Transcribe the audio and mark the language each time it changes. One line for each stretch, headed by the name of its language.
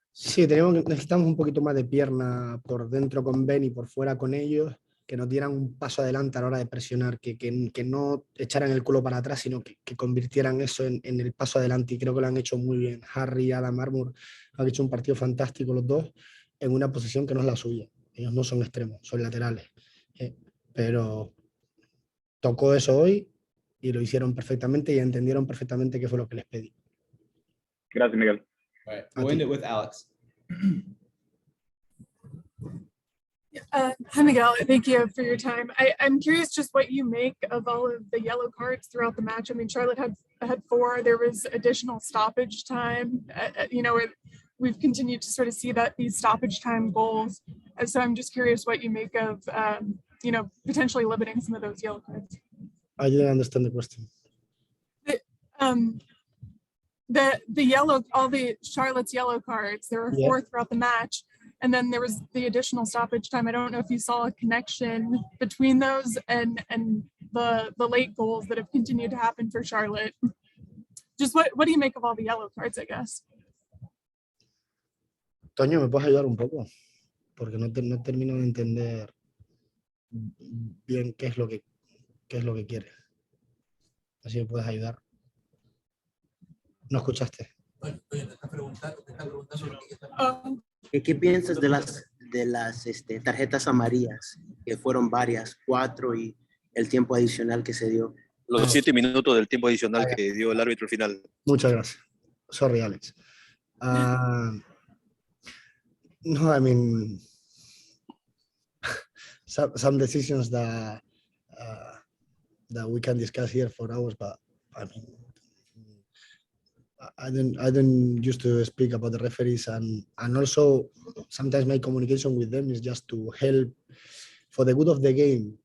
Spanish: Sí, necesitamos un poquito más de pierna por dentro con Ben y por fuera con ellos, que nos dieran un paso adelante a la hora de presionar, que no echaran el culo para atrás, sino que convirtieran eso en el paso adelante. Y creo que lo han hecho muy bien. Harry y Adam Armour han hecho un partido fantástico los dos en una posición que no es la suya. Ellos no son extremos, son laterales. Pero tocó eso hoy y lo hicieron perfectamente y entendieron perfectamente qué fue lo que les pedí. Gracias, Miguel.
English: All right, we'll end it with Alex. Hi, Miguel. Thank you for your time. I'm curious just what you make of all of the yellow cards throughout the match. I mean, Charlotte had 4. There was additional stoppage time. We've continued to sort of see that these stoppage time goals. So I'm just curious what you make of, potentially limiting some of those yellow cards. I didn't understand the question. The yellow, all the Charlotte's yellow cards, there were 4 throughout the match. And then there was the additional stoppage time. I don't know if you saw a connection between those and the late goals that have continued to happen for Charlotte. Just what do you make of all the yellow cards, I guess?
Spanish: Toño, ¿me puedes ayudar un poco? Porque no termino de entender bien qué es lo que quiere. Así me puedes ayudar. ¿No escuchaste? ¿Qué piensas de las tarjetas amarillas, que fueron varias, 4, y el tiempo adicional que se dio? Los 7 minutos del tiempo adicional que dio el árbitro al final. Muchas gracias. Sorry, Alex.
English: No, I mean, some decisions that we can discuss here for hours, but I mean, I don't used to speak about the referees, and also sometimes my communication with them is just to help for the good of the game.